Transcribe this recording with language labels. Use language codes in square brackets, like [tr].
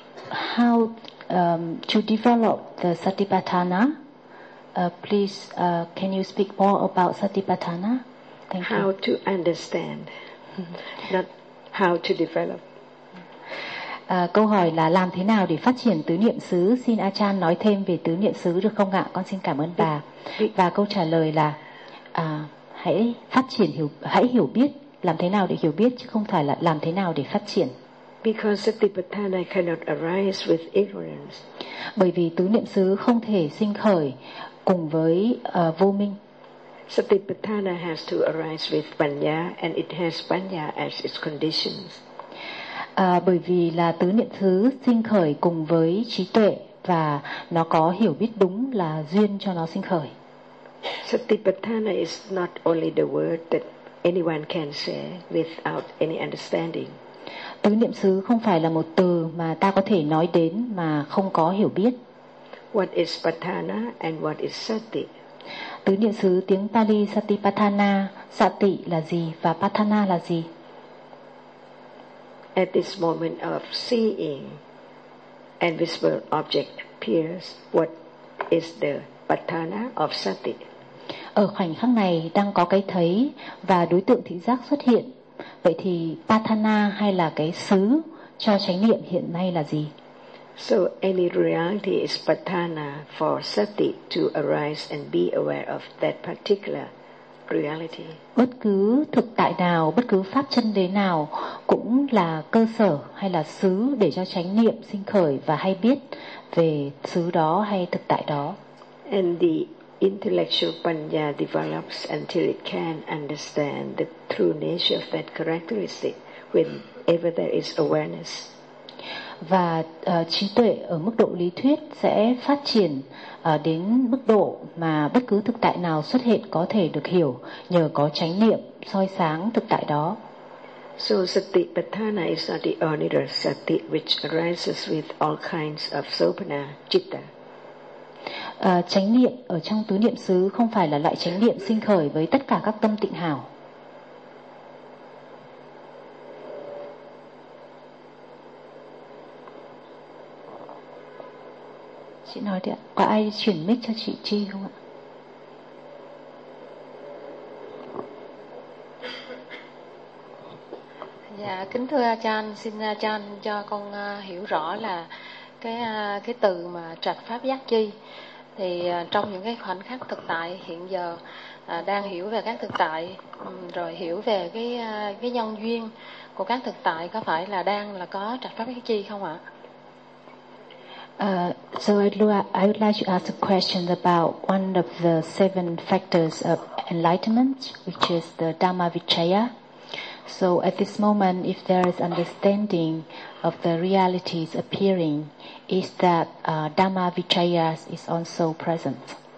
[en] How to develop the Satipatthana? Please, can you speak more about Satipatthana? Thank you. How to understand, not how to develop. [vi] Câu hỏi là làm thế nào để phát triển tứ niệm xứ? Xin A Chan nói thêm về tứ niệm xứ được không ạ? Con xin cảm ơn bà. Và câu trả lời là hãy phát triển, hãy hiểu biết, làm thế nào để hiểu biết chứ không phải là làm thế nào để phát triển. [en] Because Satipatthana cannot arise with ignorance. [vi] Bởi vì tứ niệm xứ không thể sinh khởi cùng với vô minh. [en] Satipatthana has to arise with panya, and it has panya as its conditions. [vi] Bởi vì là tứ niệm xứ sinh khởi cùng với trí tuệ và nó có hiểu biết đúng là duyên cho nó sinh khởi. [en] Satipatthana is not only the word that anyone can say without any understanding. [vi] Tứ niệm xứ không phải là một từ mà ta có thể nói đến mà không có hiểu biết. [en] What is patthana and what is sati? [vi] Tứ niệm xứ tiếng Pali Satipatthana, sati là gì và patthana là gì? [en] At this moment of seeing an visible object appears, what is the patthana of sati? [vi] Ở khoảnh khắc này đang có cái thấy và đối tượng thị giác xuất hiện, vậy thì patthana hay là cái xứ cho chánh niệm hiện nay là gì? [en] So any reality is patthana for sati to arise and be aware of that particular reality. [vi] Bất cứ thực tại nào, bất cứ pháp chân đế nào cũng là cơ sở hay là xứ để cho chánh niệm sinh khởi và hay biết về xứ đó hay thực tại đó. [en] And the intellectual panya develops until it can understand the true nature of that characteristic whenever there is awareness. [vi] Và trí tuệ ở mức độ lý thuyết sẽ phát triển đến mức độ mà bất cứ thực tại nào xuất hiện có thể được hiểu nhờ có chánh niệm soi sáng thực tại đó. [en] So Satipatthana is not the only sati which arises with all kinds of sopana citta. [vi] Chánh niệm ở trong tứ niệm xứ không phải là loại chánh niệm sinh khởi với tất cả các tâm tịnh hảo. Chị nói đi ạ, có ai chuyển mic cho chị Chi không ạ? Dạ, kính thưa A Chan, xin A Chan cho con hiểu rõ là cái từ mà trạch pháp giác chi, thì trong những cái khoảnh khắc thực tại hiện giờ đang hiểu về các thực tại, rồi hiểu về cái nhân duyên của các thực tại, có phải là đang là có trạch pháp giác chi không ạ? [en] So I would like to ask a question about one of the seven factors of enlightenment, which is the Dhamma Vichaya. So at this moment, if there is understanding of the realities appearing, is that Dhamma Vichaya is also present?